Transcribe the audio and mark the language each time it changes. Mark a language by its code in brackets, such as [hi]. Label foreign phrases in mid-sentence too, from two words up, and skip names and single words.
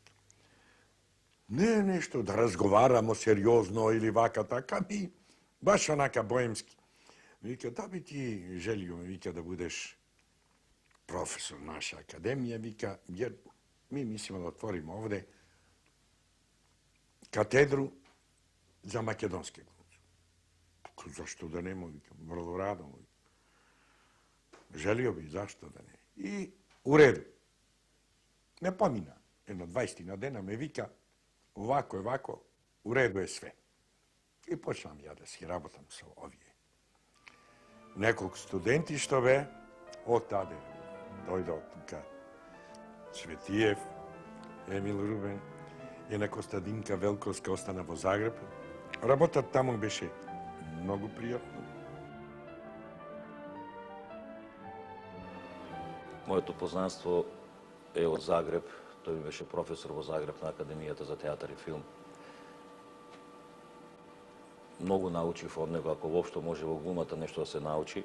[mk] Не нешто да разговарамо сериозно или вака така, ми баш онака боемски. [hr] Vika, da bi ti želio, vika, da budeš profesor naša akademija, vika, jer mi mislimo da otvorimo ovde katedru za makedonske glumce. Zašto da ne mogu? Vrlo rado mogu. Želio bih, zašto da ne? I u redu. [mk] Ne pomina. Jedno 20 dana me vika, ovako, [hr] u redu je sve. [mk] I počnem ja da si rabotam sa ovije. Nekog studentištove, od tada dojde od tuka Cvetijev, Emil Ruben, jedna Kostadinka Velkovska ostana vo Zagrebu. Работа tamo беше много приятно. Моето познанство е од Загреб. Тој ми беше професор во Загреб на Академијата за театар и филм. Многу научив од него, ако воопшто може во глумата нешто да се научи.